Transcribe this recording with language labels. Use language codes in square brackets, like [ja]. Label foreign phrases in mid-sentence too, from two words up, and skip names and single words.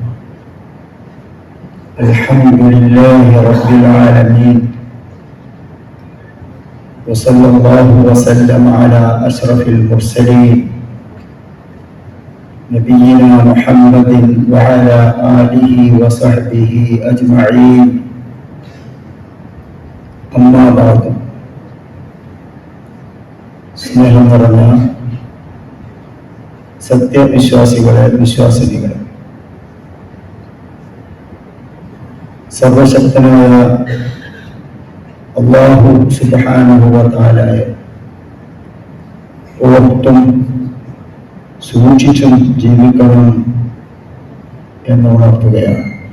[ar] الحمد لله رب العالمين، وصلى الله وسلم على أشرف المرسلين نبينا محمد وعلى آله وصحبه أجمعين. أما بعد. [ml] സ്നേഹം നിറഞ്ഞ സത്യവിശ്വാസികളെ, വിശ്വാസിനികളെ, സർവശക്തനായ അല്ലാഹു [ar] سبحانه وتعالى [ml] ഓർത്തും സൂക്ഷിച്ചും ജീവിക്കണം എന്നുണർത്തുകയാണ്.